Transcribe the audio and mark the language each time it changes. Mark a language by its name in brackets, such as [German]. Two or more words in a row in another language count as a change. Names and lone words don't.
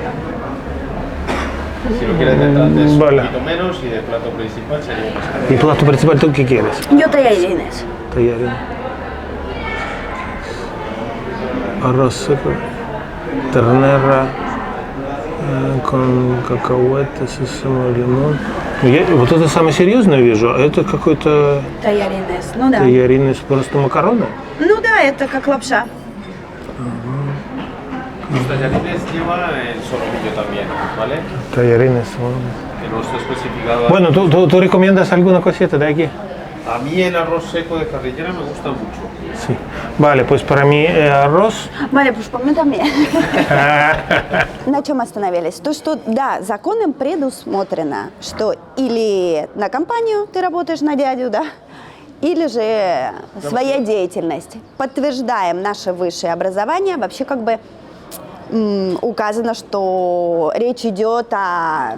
[Spanish] Si lo quieres de entrada es Vale. un poquito menos y de plato principal sería más caro. ¿Y plato principal tú qué quieres? Yo tallarines. Tallarín. Arroz seco, ternera con cacahuete, сесamo, [Russian] лимон. Вот это самое серьезное вижу, а это какой-то Tallarines, ну да. талярин, просто макароны? Ну да, это как лапша. [Spanish] Los tallarines lleva el solomillo también, ¿vale? Tallarines. Que no está especificado. Bueno, ¿tú recomiendas alguna cosita de aquí? A mí el arroz seco de carrillera me gusta mucho. Sí. Vale, pues para mí arroz. Vale, pues por mí también. [Russian] На чем остановились? То, что, да, законом предусмотрено, что или на компанию ты работаешь на дядю, да, или же своя деятельность. Подтверждаем наше высшее образование. Вообще как бы указано, что речь идет о...